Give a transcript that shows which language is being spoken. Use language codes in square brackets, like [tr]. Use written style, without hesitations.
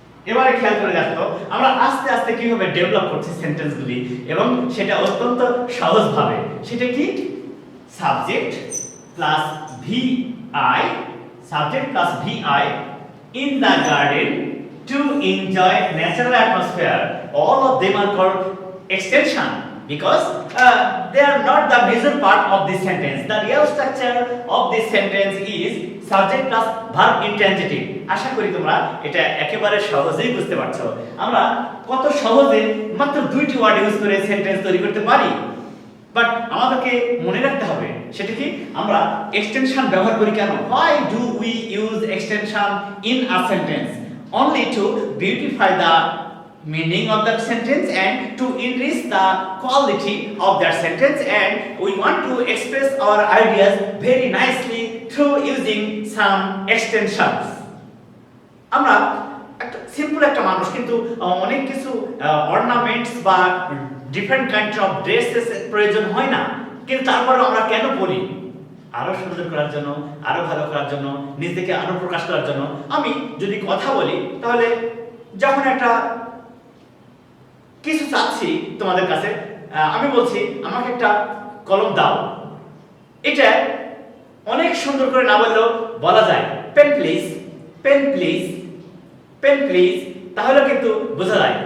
[bn] এবারে খেয়াল করে দেখো, আমরা আস্তে আস্তে কিভাবে ডেভেলপ করছি সেন্টেন্সগুলি, এবং সেটা অত্যন্ত সহজ ভাবে। সেটা কি? [en] Subject plus VI, subject plus VI, in the garden to enjoy natural atmosphere. All of them are called extension because they are not the major part of this sentence. The real structure of this sentence is subject plus verb intransitive. [bn] আশা করি তোমরা এটা একেবারে সহজেই বুঝতে পারছো। আমরা কত সহজে মাত্র দুইটি ওয়ার্ড ইউজ করে সেন্টেন্স তৈরি করতে পারি, বাট আমাদেরকে মনে রাখতে হবে সেটা কি? আমরা এক্সটেনশন ব্যবহার করি কেন? [en] Why do we use extension in a sentence? Only to beautify the meaning of that sentence and to enrich the quality of that sentence, and we want to express our ideas very nicely through using some extensions. [bn] আমরা একটা simple একটা মানুষ, কিন্তু অনেক কিছু ornaments বা different kind of dresses প্রয়োজন হয় না, কিন্তু তারপরে আমরা কেন পরি? আরো সুন্দর করার জন্য, আরো ভালো করার জন্য, নিজেকে আরো প্রকাশ করার জন্য। আমি যদি কথা বলি, তাহলে যখন একটা কিছু চাচ্ছি তোমাদের কাছে, আমি বলছি আমাকে একটা কলম দাও, এটা অনেক সুন্দর করে না বললেও বলা যায় [en] pen please, pen please, pen please, [bn] তাহলে কিন্তু বোঝা যায়।